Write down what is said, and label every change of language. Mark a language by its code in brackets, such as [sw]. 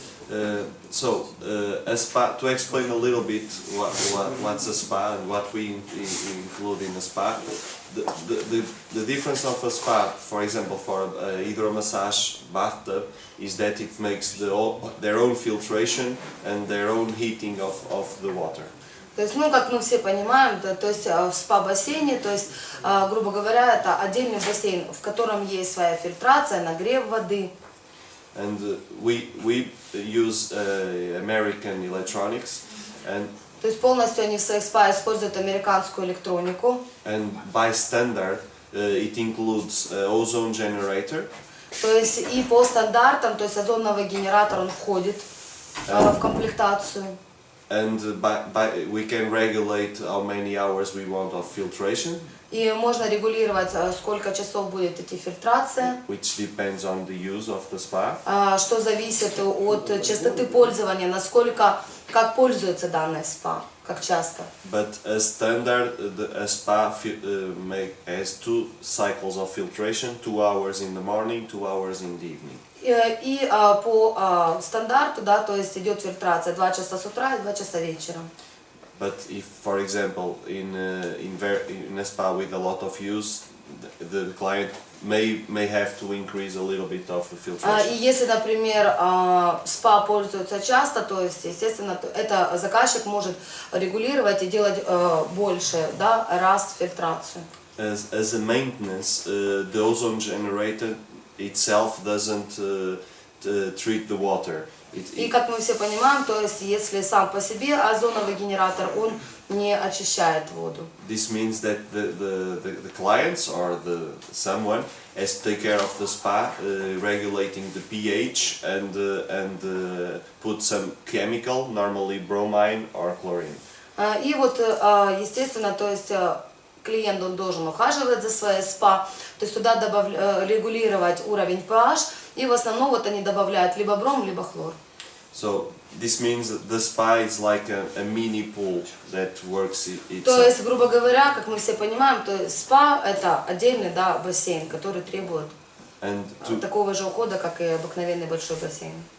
[en] A spa, to explain a little bit what's a spa and what we include in a spa, the difference of a spa, for example, for a hydromassage bathtub, is that it makes their own filtration and their own heating of the water. [ru] То есть, как мы все понимаем, то есть в спа-бассейне, то есть, грубо говоря, это отдельный бассейн, в котором есть своя фильтрация, нагрев воды. [en] And we use American electronics, and [ru] то есть полностью они в своих спа используют американскую электронику. [en] And by standard, it includes ozone generator. [ru] То есть и по стандартам, то есть озоновый генератор, он входит в комплектацию. [en] And we can regulate how many hours we want of filtration, [ru] И можно регулировать, сколько часов будет идти фильтрация, [en] which depends on the use of the spa. [ru] что зависит от частоты пользования, насколько, как пользуется данное спа, как часто. [en] But as standard, a spa has 2 cycles of filtration, 2 hours in the morning, 2 hours in the evening. [ru] И по стандарту, да, то есть идет фильтрация 2 часа с утра и 2 часа вечером. [en] But if, for example, in a spa with a lot of use, the client may have to increase a little bit of the [ru] И [en] filtration. [ru] если, например, спа пользуется часто, то есть, естественно, это заказчик может регулировать и делать больше, да, раз фильтрацию. [en] As a maintenance, the ozone generator itself doesn't treat the water. [ru] И как мы все понимаем, то есть если сам по себе озоновый генератор, он не очищает воду. [en] This means that the clients or someone has to take care of the spa, regulating the pH and put some chemical, normally bromine or chlorine. [ru] И вот, естественно, то есть клиент, он должен ухаживать за своей спа, то есть туда регулировать уровень pH, и в основном вот они добавляют либо бром, либо хлор. [en] So this means that the spa is like a mini pool that works [ru] То [en] itself. [ru] есть, грубо говоря, как мы все понимаем, то есть спа это отдельный, да, бассейн, который требует такого же ухода, как и обыкновенный большой бассейн.